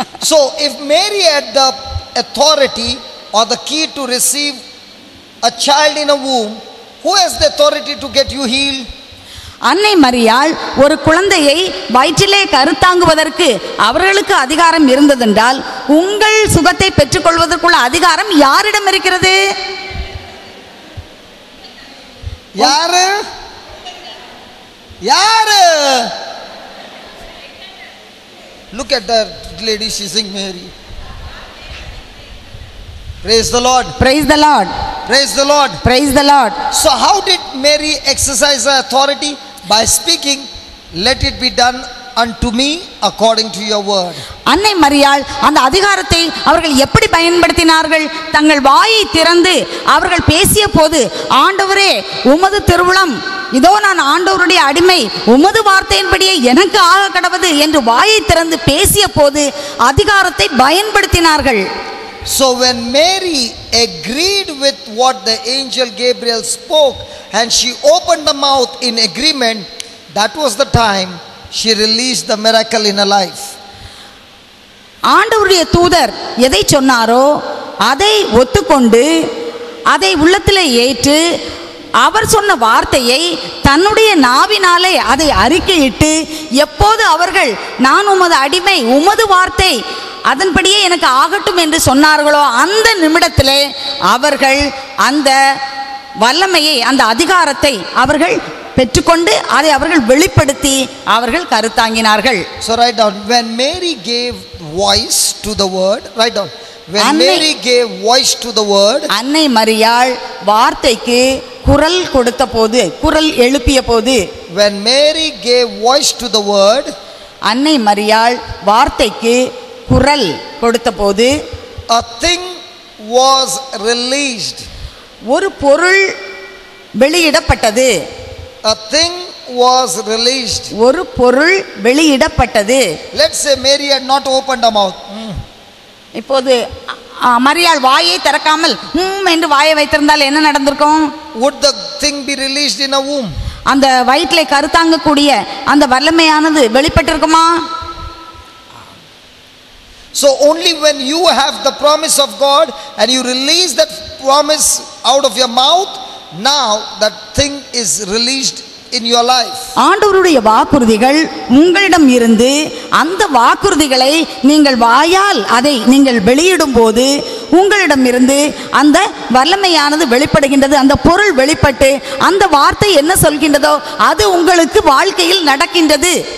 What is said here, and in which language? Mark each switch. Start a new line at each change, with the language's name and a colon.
English: So if Mary had the authority or the key to receive a child in a womb, who has the authority to get you healed?
Tamil: அன்னை மரியாள் ஒரு குழந்தையை வயிற்றிலே கருத்தாங்குவதற்கு அவர்களுக்கு அதிகாரம் இருந்ததென்றால் உங்கள் சுகத்தை பெற்றுக்கொள்வதற்குள்ள அதிகாரம் யாரிடம் இருக்கிறது? யாரு? யாரு?
English: Look at that lady, she's saying Mary. Praise the Lord. Praise the Lord. Praise the Lord. Praise the Lord. So how did Mary exercise her authority? By speaking, let it be done unto me according to your word.
Tamil: அன்னை மரியாள் அந்த அதிகாரத்தை அவர்கள் எப்படி பயன்படுத்தினார்கள்? தங்கள் வாயை திறந்து அவர்கள் பேசிய போது, ஆண்டவரே உமது திருவுளம், இதோ நான் ஆண்டவருடைய அடிமை, உமது வார்த்தையின்படியே எனக்கு ஆக கடவது என்று வாயை திறந்து பேசிய போது அதிகாரத்தை பயன்படுத்தினார்கள்.
English: So when Mary agreed with what the angel Gabriel spoke and she opened the mouth in agreement, that was the time she released the miracle in her life.
Tamil: ஆண்டவருடைய தூதர் எதை சொன்னாரோ அதை ஒத்துக்கொண்டு அதை உள்ளத்திலே ஏற்று அவர் சொன்ன வார்த்தையை தன்னுடைய நாவினாலே அதை அறிக்கையிட்டு, எப்போது அவர்கள் நான் உமது அடிமை, உமது வார்த்தை அதன்படியே எனக்கு ஆகட்டும் என்று சொன்னார்களோ அந்த நிமிடத்திலே அவர்கள் அந்த வல்லமையை, அந்த அதிகாரத்தை அவர்கள் பெற்றுக்கொண்டு அதை அவர்கள் வெளிப்படுத்தி அவர்கள் கருத்தாங்கினார்கள்.
English: So write down, when Mary gave voice to the word, write down, when Mary gave voice to the word,
Tamil: அன்னை மரியாள் வார்த்தைக்கு குரல் கொடுத்த போது, குரல் எழுப்பிய போது,
English: when Mary gave voice to the word,
Tamil: அன்னை மரியாள் வார்த்தைக்கு குரல் கொடுத்த போது,
English: a thing was released.
Tamil: ஒரு பொருள் வெளியிடப்பட்டது.
English: A thing was released.
Tamil: ஒரு பொருள் வெளியிடப்பட்டது.
English: Let's say Mary had not opened her mouth.
Tamil: இப்போது மரியாள் வாயை திறக்காமல் என்று வாயை வைத்திருந்தால் என்ன நடந்திருக்கும்?
English: Would the thing be released in a womb?
Tamil: அந்த வயிற்றிலே கருத்தாங்கக்கூடிய அந்த வல்லமையானது வெளிப்பட்டிருக்குமா?
English: So only when you have the promise of God and you release that promise out of your mouth, now that thing is released in your life.
Tamil: ஆண்டவருடைய வாக்குறுதிகள் உங்களிடம் இருந்து அந்த வாக்குறுதிகளை நீங்கள் வாயால் அதை நீங்கள் வெளியிடும் போது உங்களிடம் இருந்து அந்த வல்லமையானது வெளிப்படுகின்றது. அந்த பொருள் வெளிப்பட்டு அந்த வார்த்தை என்ன சொல்கின்றதோ அது உங்களுக்கு வாழ்க்கையில் நடக்கின்றது.